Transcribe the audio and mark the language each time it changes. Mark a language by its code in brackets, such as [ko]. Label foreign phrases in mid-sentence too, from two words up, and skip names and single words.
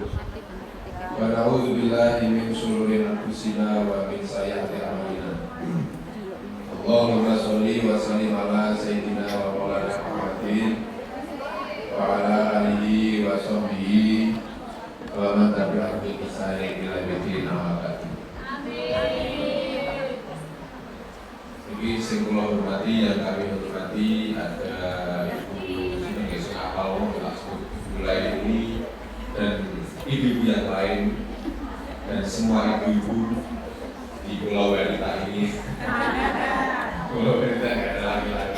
[ar] ونعوذ بالله من شرور أنفسنا ومن سيئات أعمالنا. اللهم صل وسلم على سيدنا ومولانا محمد وعلى آله وصحبه ومن تبعهم بإحسان إلى يوم القيامة. [jv] Ini sing kula hormati, [id] yang kami hormati ada Ibu Sinengesi Apal mulai ini dan ibu-ibu yang lain dan semua ibu-ibu di Pulau Wanita ini. Pulau Wanita nggak ada laki-laki.